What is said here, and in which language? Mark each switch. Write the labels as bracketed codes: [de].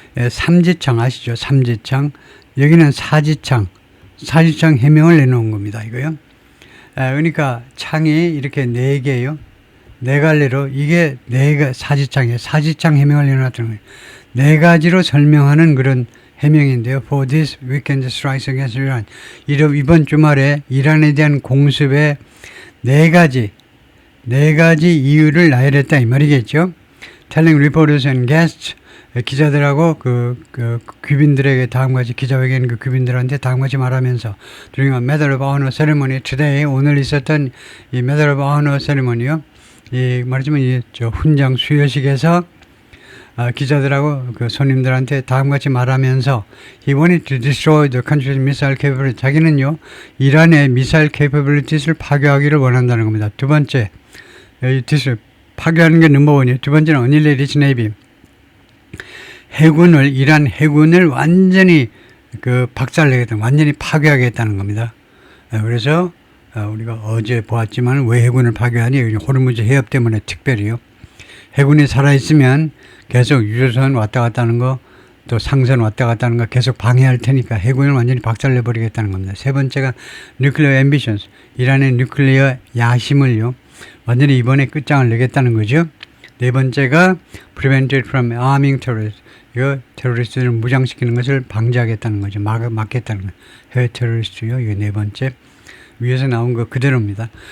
[ko] 삼지창 아시죠? 삼지창. 여기는 사지창 해명을 내놓은 겁니다. 이거요. 그러니까 창이 이렇게 네 개요. 네 갈래로 이게 사지창이에요. 사지창 해명을 내놓았다는 거예요. 네 가지로 설명하는 그런 해명인데요. [en] For this weekend strikes against Iran. [ko] 이번 주말에 이란에 대한 공습의 네 가지 이유를 나열했다 이 말이겠죠. [en] Telling reporters and guests [ko] 기자들하고 그 귀빈들에게 다음같이 기자회견 그 귀빈들한테 다음같이 말하면서 [en] during a Medal of Honor ceremony today [ko] 오늘 있었던 이 [en] Medal of Honor ceremony요. [ko] 이 말하자면 이 훈장 수여식에서 기자들하고 그 손님들한테 다음같이 말하면서 [en] he wanted to destroy the country's missile capability. [ko] 자기는요 이란의 미사일 capabilities를 파괴하기를 원한다는 겁니다. 두 번째 파괴하는 게 넘버원이에요. 두 번째는 [en] Annihilate Navy. [ko] 이란 해군을 완전히 박살내겠다, 완전히 파괴하겠다는 겁니다. 그래서 우리가 어제 보았지만 왜 해군을 파괴하니? 호르무즈 해협 때문에 특별히요. 해군이 살아있으면 계속 유조선 왔다 갔다 하는 거, 또 상선 왔다 갔다 하는 거 계속 방해할 테니까 해군을 완전히 박살내버리겠다는 겁니다. 세 번째가 [en] Nuclear Ambitions. [ko] 이란의 뉴클리어 야심을요, 완전히 이번에 끝장을 내겠다는 거죠. 네 번째가 [en] Prevent it from arming terrorists. [ko] 이거 테러리스트를 무장시키는 것을 방지하겠다는 거죠. 막겠다는 거예요. 해외 테러리스트요. 이게 네 번째. 위에서 나온 거 그대로입니다.